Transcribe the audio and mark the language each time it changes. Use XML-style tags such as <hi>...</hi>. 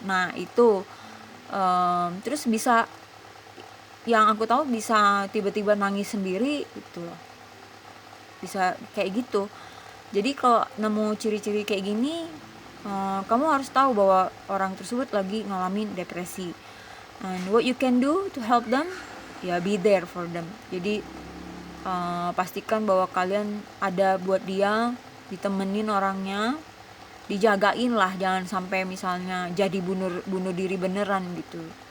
<id>Nah itu terus bisa, yang aku tahu bisa tiba-tiba nangis sendiri gitu loh, bisa kayak gitu. Jadi kalau nemu ciri-ciri kayak gini, kamu harus tahu bahwa orang tersebut lagi ngalamin depresi.</id> <en>And what you can do to help them,</en> <id>ya</id> <en>be there for them.</en> <id>Jadi pastikan bahwa kalian ada buat dia, ditemenin orangnya, dijagain lah, jangan sampai misalnya jadi bunuh diri beneran gitu.</id>